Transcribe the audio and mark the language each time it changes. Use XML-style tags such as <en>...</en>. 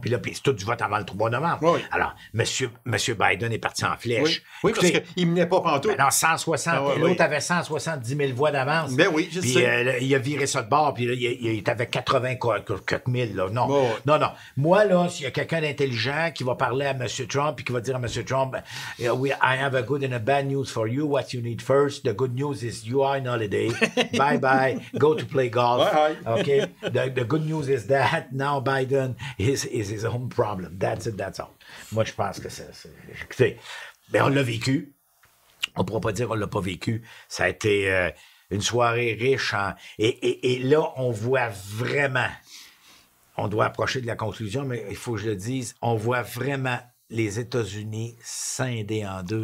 <fr>Puis là, c'est tout du vote avant le 3 novembre. Alors, M. Biden est parti en flèche. Oui, parce qu'il ne menait pas pantoute. Non, 160. L'autre avait 170 000 voix d'avance. Ben oui, je sais. Puis il a viré ça de bord, puis là, il avait 80 000, là. Non. Moi, là, s'il y a quelqu'un d'intelligent qui va parler à M. Trump et qui va dire à M.</fr> <en>Trump, I have a good and a bad news for you. What you need first. The good news is you are on holiday. Bye-bye. Go to play golf. Bye. Okay? The good news is that now Biden is his own problem. That's it, that's all.</en> <fr>Moi, je pense que c'est... on l'a vécu. On ne pourra pas dire qu'on ne l'a pas vécu. Ça a été... une soirée riche. Et là, on voit vraiment, on doit approcher de la conclusion, mais il faut que je le dise, on voit vraiment les États-Unis scindés en deux.</fr>